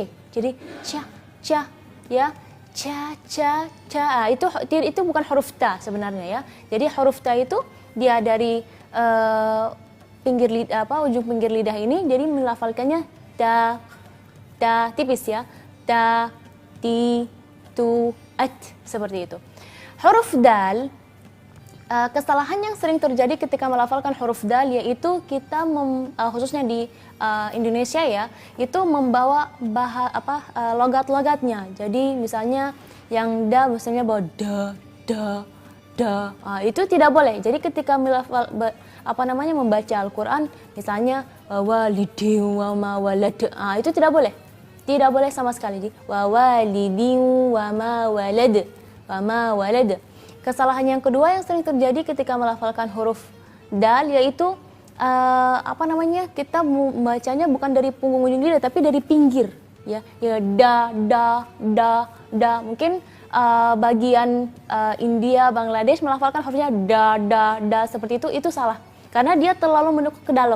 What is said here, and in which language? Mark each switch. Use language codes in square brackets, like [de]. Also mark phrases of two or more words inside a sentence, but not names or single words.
[id] Jadi ca ya. Ca. Itu bukan huruf ta sebenarnya ya. Jadi huruf ta itu dia dari ujung pinggir lidah ini, jadi melafalkannya ta tipis ya. Ta, ti, tu, at, seperti itu. Huruf dal, kesalahan yang sering terjadi ketika melafalkan huruf dal yaitu kita khususnya di Indonesia ya, itu membawa logat-logatnya. Jadi misalnya yang da misalnya bawa da. Itu tidak boleh. Jadi ketika membaca Al-Qur'an misalnya [ar] والد وما ولد, [id] itu tidak boleh. Tidak boleh sama sekali. [ar] Jadi ووالد وما ولد. [id] Kesalahan yang kedua yang sering terjadi ketika melafalkan huruf dal yaitu apa namanya, kita membacanya bukan dari punggung ujung lidah tapi dari pinggir, ya da. Mungkin bagian India, Bangladesh melafalkan hurufnya da seperti itu salah karena dia terlalu menekuk ke dalam.